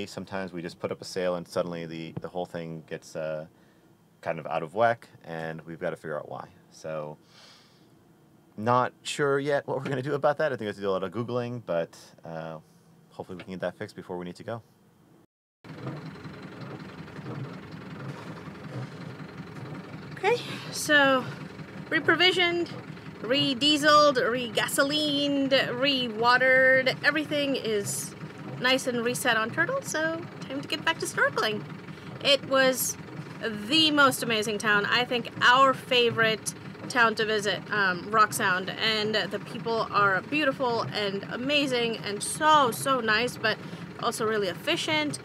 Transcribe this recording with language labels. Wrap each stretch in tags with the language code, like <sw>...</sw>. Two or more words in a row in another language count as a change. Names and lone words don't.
<en>Sometimes we just put up a sail and suddenly the whole thing gets kind of out of whack, and we've got to figure out why. So, not sure yet what we're going to do about that. I think we have to do a lot of Googling, but hopefully we can get that fixed before we need to go. Okay, so re-provisioned, re-dieseled, re-gasolined, re-watered. Everything is nice and reset on Turtle, so time to get back to snorkeling. It was the most amazing town. I think our favorite town to visit, Rock Sound, and the people are beautiful and amazing and so nice, but also really efficient.</en>